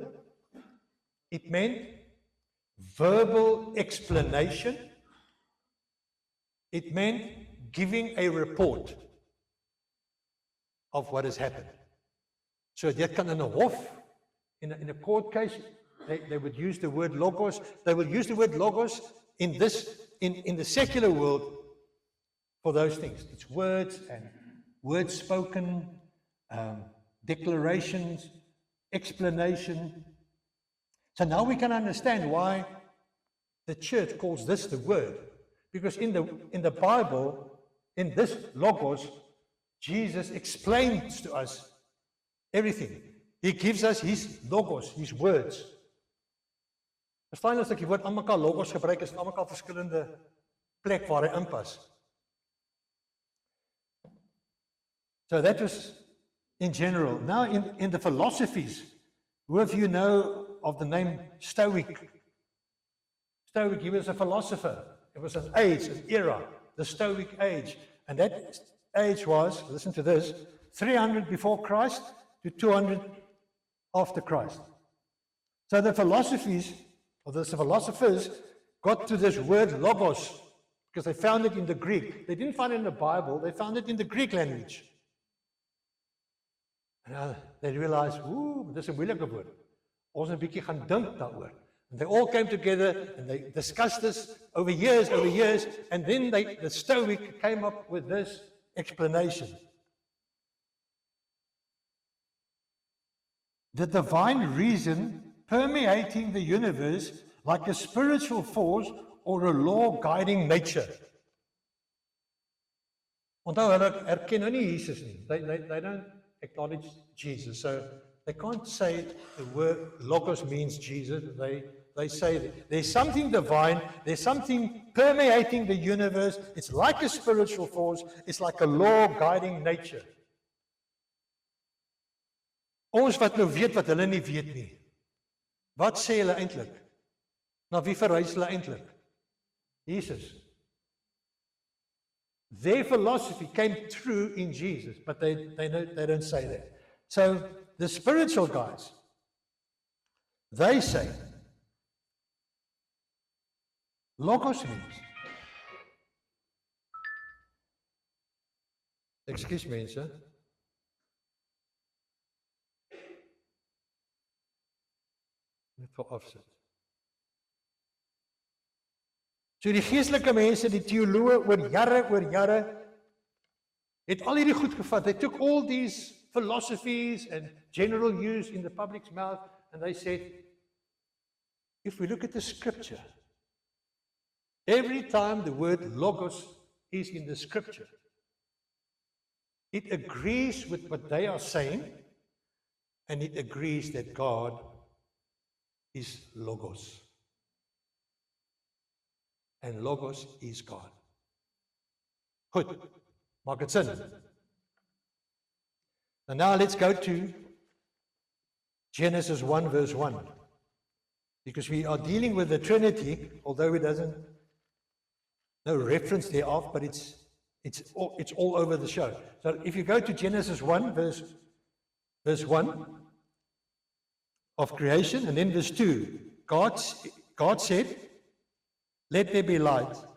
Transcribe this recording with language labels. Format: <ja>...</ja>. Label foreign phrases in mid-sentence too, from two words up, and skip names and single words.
<en>It meant verbal explanation. It meant giving a report of what has happened.</en> <af>So dit kan in 'n hof,</af> <en>in a court case, they would use the word logos. They would use the word logos in the secular world for those things. It's words and words spoken, declarations, explanation. So now we can understand why the church calls this the word. Because in the Bible, in this logos, Jesus explains to us everything. He gives us his logos, his words.</en> <af>Verstaan as ek die woord aan mekaar logos gebruik, is dit aan mekaar verskillende plek waar hy inpas.</af> <en>So that was in general. Now in the philosophies, who of you know of the name Stoic? Stoic, he was a philosopher. It was an age, an era, the Stoic age. And that age was, listen to this, 300 before Christ to 200 after Christ. So the philosophies, or the philosophers, got to this word logos because they found it in the Greek. They didn't find it in the Bible, they found it in the Greek language. And they realized, this is</en> <af>'n moeilike woord. Ons 'n bietjie gaan dink daaroor.</af> <en>And they all came together and they discussed this over years, and then the Stoic came up with this explanation. The divine reason permeating the universe like a spiritual force or a law guiding nature.</en> <af>Onthou hulle erken nou nie Jesus nie.</af> <en>They don't acknowledge Jesus. So they can't say the word logos means Jesus. They say that there's something divine, there's something permeating the universe. It's like a spiritual force, it's like a law guiding nature.</en> <af>Ons wat nou weet wat hulle nie weet nie. Wat sê hulle eintlik? Na wie verwys hulle eintlik? Jesus.</af> <en>Their philosophy came true in Jesus, but they don't say that. So the spiritual guys, they say, logos means</en> <af>Ekskuus mense. Net gou afsit. So die geestelike mense, die teoloë oor jare, het al hierdie goed gevat.</af> <en>They took all these philosophies and general use in the public's mouth, and they said, if we look at the scripture, every time the word logos is in the scripture, it agrees with what they are saying, and it agrees that God is logos. And logos is God.</en> <af>Goed, maak het sin.</af> <en>And now let's go to Genesis 1 verse 1. Because we are dealing with the Trinity, although it doesn't, no reference thereof, but it's all over the show. So if you go to Genesis 1 verse 1 of creation, and then verse 2, God said, let there be light.</en>